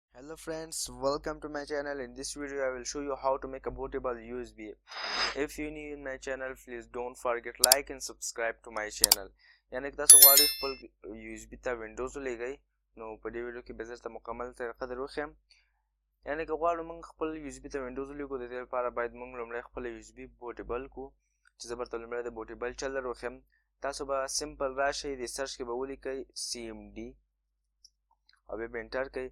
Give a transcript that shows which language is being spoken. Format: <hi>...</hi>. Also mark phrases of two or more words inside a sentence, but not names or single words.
<en>Hello friends, welcome to my channel. In this video I will show you how to make a bootable USB. If you new in my channel, please don't forget like and subscribe to my channel.</en> <ps>یعنی که تاسو غواړئ خپل USB ته وینډوز ولېږئ نو په دې ویډیو کې به درته مکمل طریقه در وښیم. یعنی که غواړو موږ خپل USB ته وینډوز ولېږو د دې لپاره باید موږ لومړی خپل USB بوټیبل کړو چې زه درته لومړی د بوټیبل چل در وښیم. تاسو به سمپل راشئ د سرچ کې به ولیکئ CMD او بیا به انټر کړئ.</ps>